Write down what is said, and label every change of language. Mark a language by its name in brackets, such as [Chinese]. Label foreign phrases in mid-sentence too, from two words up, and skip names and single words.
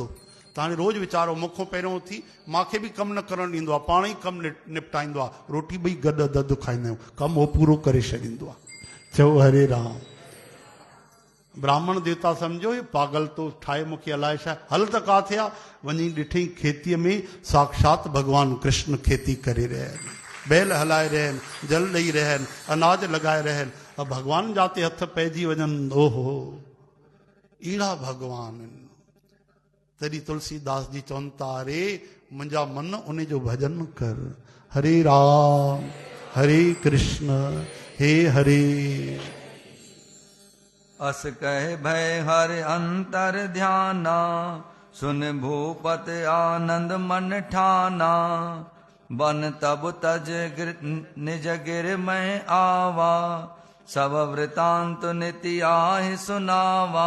[Sindhi] त हाणे रोज़ वीचारो मूंखों पहिरियों उथी मूंखे बि कमु न करणु ॾींदो आहे, पाण ई कमु निपटाईंदो आहे। रोटी ॿई गॾु अधु खाईंदा आहियूं, कमु उहो पूरो करे छॾींदो आहे। चओ हरे राम। ब्राह्मण देवता सम्झो हे पागल तो ठाहे मूंखे अलाए छा। हल त काथे आहे? वञी ॾिठई खेतीअ में साक्षात भगवान कृष्ण खेती करे रहिया आहिनि, बैल हलाए रहिया आहिनि, जल ॾेई रहिया आहिनि, अनाज लॻाए रहिया आहिनि। भगवान जाते हथ पइजी वञनि, ओहो अहिड़ा भगवान आहिनि। तॾहिं तुलसीदास जी चवनि था, अरे मुंहिंजा मन उन जो भजन कर। हरे राम हरे कृष्ण हे हरे। [Awadhi] अस कह भय हर अंतर ध्याना, सुन भूपत आनंद मन ठाना। बन तब तज निज गिर में आवा, सब वृतांत निति आहि सुनावा।